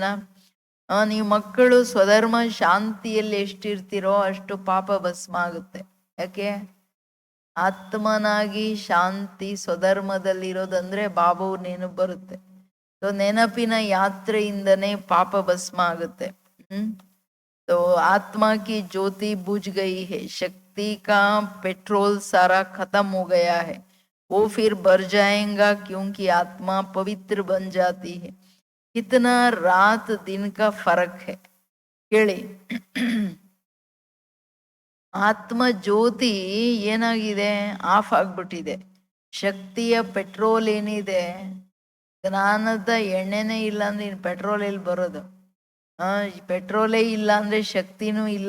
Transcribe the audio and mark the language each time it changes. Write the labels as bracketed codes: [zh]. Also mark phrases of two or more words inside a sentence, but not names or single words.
[kn] ನೀವು ಮಕ್ಕಳು ಸ್ವಧರ್ಮ ಶಾಂತಿಯಲ್ಲಿ ಎಷ್ಟಿರ್ತೀರೋ ಅಷ್ಟು ಪಾಪ ಭಸ್ಮ ಆಗುತ್ತೆ. ಯಾಕೆ? ಆತ್ಮನಾಗಿ ಶಾಂತಿ ಸ್ವಧರ್ಮದಲ್ಲಿರೋದಂದ್ರೆ ಬಾಬಾವ್ರ ನೆನಪು ಬರುತ್ತೆ. ಸೊ ನೆನಪಿನ ಯಾತ್ರೆಯಿಂದನೇ ಪಾಪ ಭಸ್ಮ ಆಗುತ್ತೆ. [hi] तो आत्मा की ज्योति बुझ गई है, शक्ति का पेट्रोल सारा खत्म हो गया है, वो फिर भर जाएगा क्योंकि आत्मा पवित्र बन जाती है. कितना रात दिन का फर्क है ಕೇಳಿ. [kn] ಆತ್ಮ ಜ್ಯೋತಿ ಏನಾಗಿದೆ? ಆಫ್ ಆಗ್ಬಿಟ್ಟಿದೆ. ಶಕ್ತಿಯ ಪೆಟ್ರೋಲ್ ಏನಿದೆ, ಜ್ಞಾನದ ಎಣ್ಣೆನೇ ಇಲ್ಲ ಅಂದ್ರೆ ಇನ್ನು ಪೆಟ್ರೋಲ್ ಎಲ್ಲಿ ಬರೋದು? ಪೆಟ್ರೋಲೇ ಇಲ್ಲ ಅಂದ್ರೆ ಶಕ್ತಿನೂ ಇಲ್ಲ.